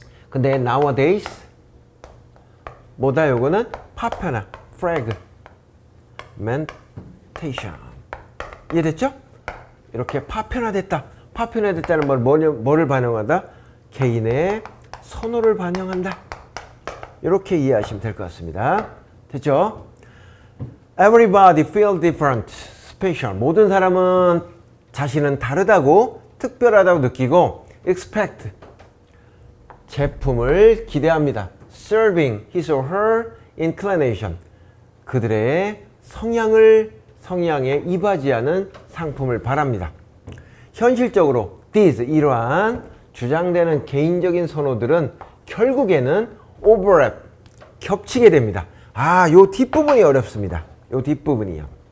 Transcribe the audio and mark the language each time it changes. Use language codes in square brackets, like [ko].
[ko] 근데 nowadays 뭐다? 요거는 파편화, fragmentation. 이해됐죠? 이렇게 파편화됐다. 파편화됐다는 말 뭐를 반영하다? 개인의 선호를 반영한다. 이렇게 이해하시면 될 것 같습니다. 됐죠? [en] Everybody feel different, special. [ko] 모든 사람은 자신은 다르다고, 특별하다고 느끼고 expect, 제품을 기대합니다. [en] Serving his or her inclination. [ko] 그들의 성향에 이바지하는 상품을 바랍니다. 현실적으로 these, 이러한 주장되는 개인적인 선호들은 결국에는 overlap, 겹치게 됩니다. 요 뒷부분이 어렵습니다. 요 뒷부분이요.